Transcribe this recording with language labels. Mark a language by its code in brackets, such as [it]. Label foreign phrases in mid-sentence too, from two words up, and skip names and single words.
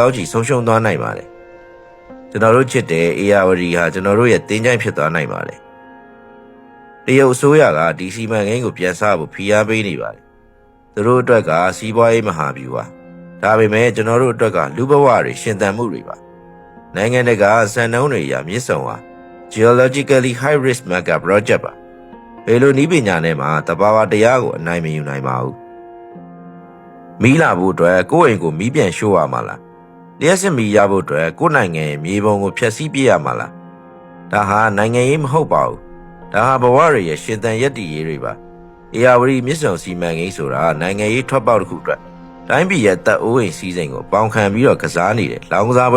[my] င်းချီဆုံးရှုံးသွားနိုင်ပါတယ်ကျွန်တော်တို့ချစ်တဲ့အေယာဝတီဟာကျွန်တော်တို့ရဲ့တင်းကြိုင်ဖြစ်သွားနိုင်ပါတယ်တရုတ်အစိုးရကဒီစီမံကိန်းကိုပြန်ဆဖို့ဖိအားပေးနေပါတယ်သူတို့အတွ က်ကစီးပွားရေးမဟာဗျူဟာဒါပေမဲ့ကျွန်တော်တို့အတွက်ကလူဘဝတွေရှင်သန်မှုတွေပါနိုင်ငံတကာစံနှုန်းတွေအရမြစ်ဆုံဟာ [en] geologically high risk mega project [my] ပါဘယ်လိုနည်းပညာနဲ့မှတဘာဝတရားကိုအနိုင်မယူနိုင်ပါဘူးမီးလာဖို့အတွက်ကိုယ့်အိမ်ကိုမီးပြန်ရှို့ရမှာလားလျှက်စစ်မီးရဖို့အတွက်ကိုယ့်နိုင်ငံရဲ့မြေပုံကိုဖျက်ဆီးပြရမှာလားဒါဟာနိုင်ငံရေးမဟုတ်ပါဘူးဒါဟာဘဝတွေရဲ့ရှင်သန်ရည်တည်ရေးတွေပါအေယာဝတီမြစ်ဆုံစီမံကိန်းဆိုတာနိုင်ငံရေးထွက်ပေါက်တစ်ခုအတွက်တိုင်းပြည်ရဲ့တပ်အိုးအိမ်စီးစိမ်ကိုပေါင်ခံပြီးတော့ကစားနေတဲ့လောင်းကစားပွဲ